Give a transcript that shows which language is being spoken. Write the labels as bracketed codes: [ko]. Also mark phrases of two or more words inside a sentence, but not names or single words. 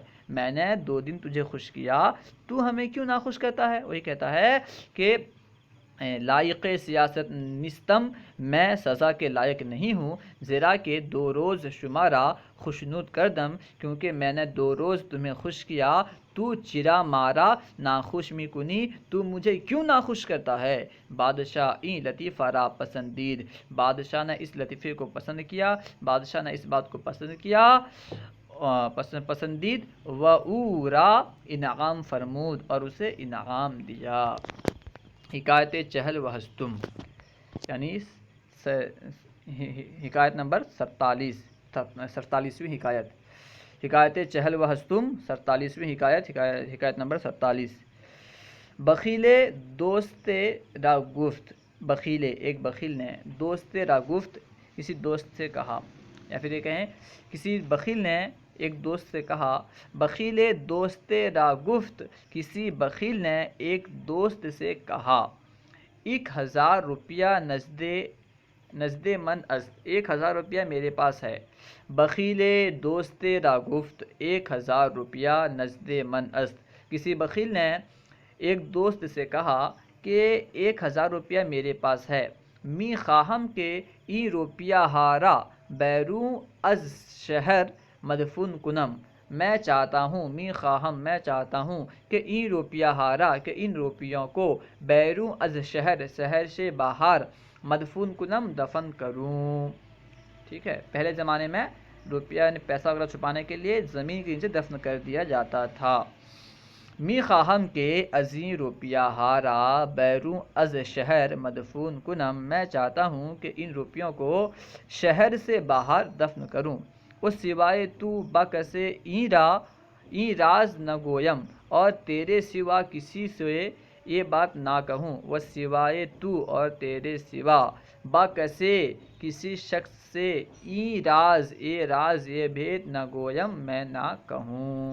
[ur] میں نے 2 دن تجھے خوش کیا، تو ہمیں کیوں ناخوش کرتا ہے؟ وہی کہتا ہے کہ [fa] لائق سیاست نیستم، [ur] میں سزا کے لائق نہیں ہوں، [fa] زیرا کہ 2 روز شمارا خوشنود کردم، [ur] کیونکہ میں نے 2 روز تمہیں خوش کیا، [fa] تو چرا مارا ناخوش می کنی، [ur] تو مجھے کیوں ناخوش کرتا ہے؟ [fa] بادشاہ این لطیفہ را پسندید، [ur] بادشاہ نے اس لطیفے کو پسند کیا، بادشاہ نے اس بات کو پسند کیا، [fa] پسندید، و او را انعام فرمود، [ur] اور اسے انعام دیا۔ [fa] حکایت چہل و ہستم [ur] یعنی حکایت نمبر 47، 47ویں حکایت۔ [fa] حکایت چہل و ہستم [ur] 47ویں حکایت نمبر 47۔ [fa] بخیل دوست را گفت، [ur] ایک بخیل نے [fa] دوست را گفت [ur] کسی دوست سے کہا، یا پھر یہ کہیں کسی بخیل نے ایک دوست سے کہا، [fa] بخیل دوست را گفت [ur] کسی بخیل نے ایک دوست سے کہا، [fa] 1000 روپیہ نزد من است، [ur] 1000 روپیہ میرے پاس ہے۔ [fa] بخیل دوست را گفت 1000 روپیہ نزد من است، [ur] کسی بخیل نے ایک دوست سے کہا کہ 1000 روپیہ میرے پاس ہے۔ [fa] می خواہم کہ این روپیہ ہارا بیرون از شہر مدفون کنم، [ur] میں چاہتا ہوں، [fa] می خواہم [ur] میں چاہتا ہوں کہ [fa] این روپیہ ہارا [ur] کہ ان روپیوں کو [fa] بیرون از شہر [ur] سے باہر [fa] مدفون کنم [ur] دفن کروں۔ ٹھیک ہے، پہلے زمانے میں روپیہ یعنی پیسہ وغیرہ چھپانے کے لیے زمین کے نیچے دفن کر دیا جاتا تھا۔ [fa] می خواہم کہ ازین روپیہ ہارا بیرون از شہر مدفون کنم، [ur] میں چاہتا ہوں کہ ان روپیوں کو شہر سے باہر دفن کروں۔ [fa] اس سوائے تو بکسے این راز نہ گویم، [ur] اور تیرے سوا کسی سے یہ بات نہ کہوں۔ وہ سوائے تو اور تیرے سوا بکسے کسی شخص سے [fa] این راز [ur] یہ بھید [fa] نہ گویم [ur] میں نہ کہوں۔